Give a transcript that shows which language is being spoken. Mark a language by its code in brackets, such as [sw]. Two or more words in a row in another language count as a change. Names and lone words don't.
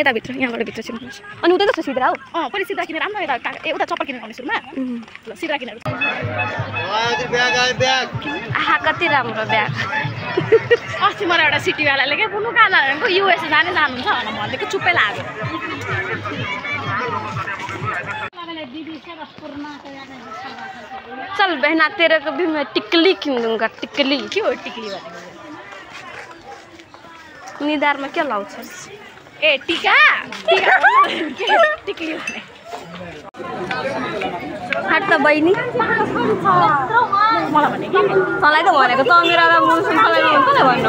[ne] यता भित्र यहाँबाट भित्र छिर्नु अनि उतै जस्तो सिधा हो पहिले सिधा किनेर राम्रो यता एउटा चप्पल किनेर आउने सुरुमा ल सिधा किनेर आहा कति राम्रो ब्याग अस्ति मलाई एउटा सिटीवालाले क्या कुनु कहाँ जानेको युएसए जानुहुन्छ भनेर भनेको चुप्पै लाग्यो [hi] चल बहना तेरे को भी मैं टिकली किन दूंगा टिकली [ne] के हो टिकली भनेको निधारमा के लाउँछस् ए टिका टिका टिकली भने हाट त बहिनी मलाई भने कि तँलाई त भनेको त मेरो अब मुसुम तँलाई कसले भन्नु